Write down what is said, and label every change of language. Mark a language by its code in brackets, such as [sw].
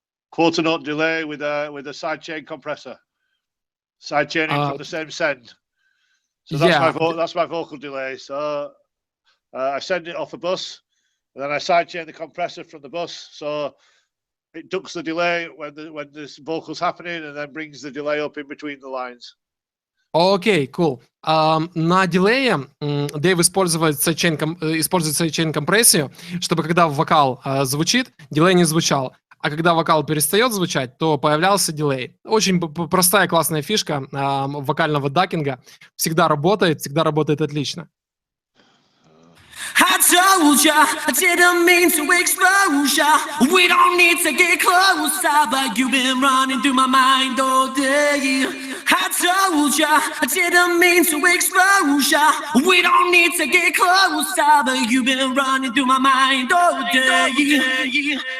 [en] Quarter note delay with a sidechain compressor. Sidechaining from the same send. So that's my vocal delay. So I send it off a bus, and then I sidechain the compressor from the bus. So it ducks the delay when this vocal's happening, and then brings the delay up in between the lines. [ru] Окей, cool. На дилее Дэйв использует сайдчейн компрессию, чтобы когда вокал звучит, дилей не звучал. А когда вокал перестает звучать, то появлялся дилей. Очень простая, классная фишка вокального дакинга. Всегда работает отлично. [en] I told ya, I didn't mean to expose ya. We don't need to get closer, but you've been running through my mind all day. I told ya, I didn't mean to expose ya. We don't need to get closer, but you've been running through my mind all day.